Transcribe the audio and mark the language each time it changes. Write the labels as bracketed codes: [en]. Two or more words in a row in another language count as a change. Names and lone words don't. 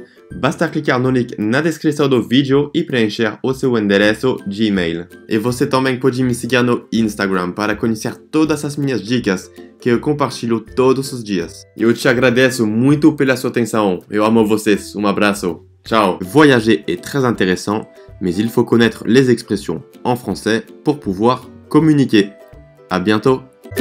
[pt] Basta clicar no link na descrição do vídeo e preencher o seu endereço de e-mail. E você também pode me seguir no Instagram para conhecer todas as minhas dicas que eu compartilho todos os dias. Eu te agradeço muito pela sua atenção. Eu amo vocês. Um abraço. Ciao. [fr] Voyager est très intéressant, mais il faut connaître les expressions en français pour pouvoir communiquer. À bientôt.